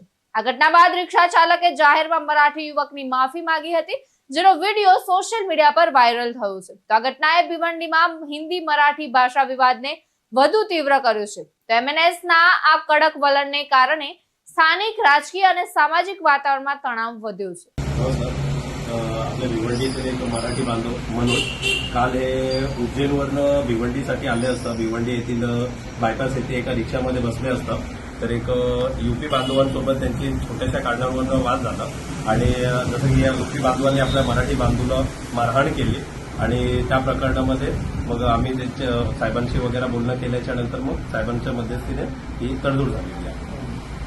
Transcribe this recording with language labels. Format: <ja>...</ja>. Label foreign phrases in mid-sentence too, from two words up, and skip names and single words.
<gu>આ ઘટના બાદ રિક્ષા ચાલકે જાહેરમાં મરાઠી યુવકની માફી માંગી હતી, જેનો વિડીયો સોશિયલ મીડિયા પર વાયરલ થયો છે। તો આ ઘટનાએ ભિવંડીમાં હિન્દી મરાઠી ભાષા વિવાદને વધુ તીવ્ર કર્યો છે। તો MNSના આ કડક વલણને કારણે સ્થાનિક રાજકીય અને સામાજિક વાતાવરણમાં तणाव વધ્યો છે।</gu> <mr>आपल्या भिवंडीतील एक मराठी बांधव मनोज काल हे उज्जैनवरनं भिवंडीसाठी आले असता भिवंडी येथील बायपास येथे एका रिक्षामध्ये बसले असता तर एक यूपी बांधवांसोबत त्यांची छोट्याशा कारणावरून वाद झाला आणि जसं की या यूपी बांधवांनी आपल्या मराठी बांधूला मारहाण केली आणि त्या प्रकरणामध्ये मग आम्ही त्यांच्या साहेबांशी वगैरे बोलणं केल्याच्या नंतर मग साहेबांच्या मध्यस्थीने ही तडजोड झालेली आहे।</mr>